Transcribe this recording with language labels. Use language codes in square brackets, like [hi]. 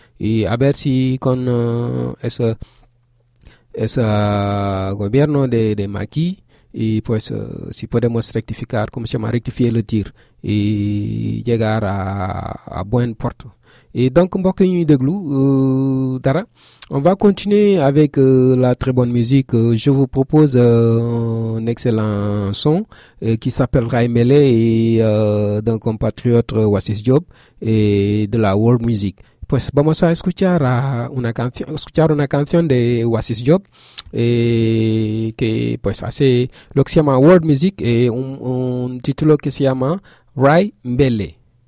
[es] Y a ver si con ese gobierno de Macky, y pues si podemos rectificar, ¿cómo se llama? Rectificar el tir y llegar a buen puerto. [fr] Et donc, on va continuer de glou, Dara. On va continuer avec la très bonne musique. Je vous propose un excellent son qui s'appelle Raimbele d'un compatriote Wassis Diop et de la world music. [es] Pues vamos a escuchar una canción de Wassis Diop que pues hace lo que se llama world music et un título que se llama Raimbele.